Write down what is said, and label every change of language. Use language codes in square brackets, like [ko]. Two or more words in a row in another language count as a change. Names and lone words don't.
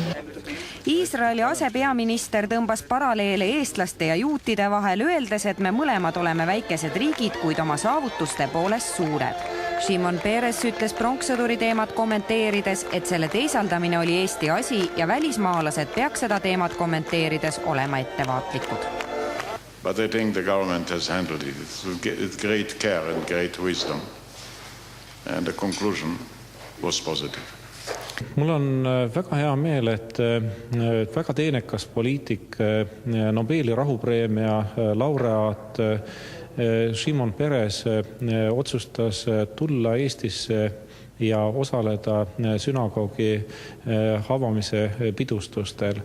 [et] Iisraeli asepeaminister tõmbas paralleele eestlaste ja juutide vahel, öeldes, et me mõlemad oleme väikesed riigid, kuid oma saavutuste poolest suured. Shimon Peres ütles pronkssõduri teemat kommenteerides, et selle teisaldamine oli Eesti asi ja välismaalased peaks seda teemat kommenteerides olema ettevaatlikud. [en] But I think the government has handled it with great care and great wisdom. And the conclusion was positive. [et] Mul on väga hea meel, et väga teenekas poliitik, Nobeli rahupreemia laureaat Shimon Peres otsustas tulla Eestisse ja osaleda sünagoogi avamise pidustustel.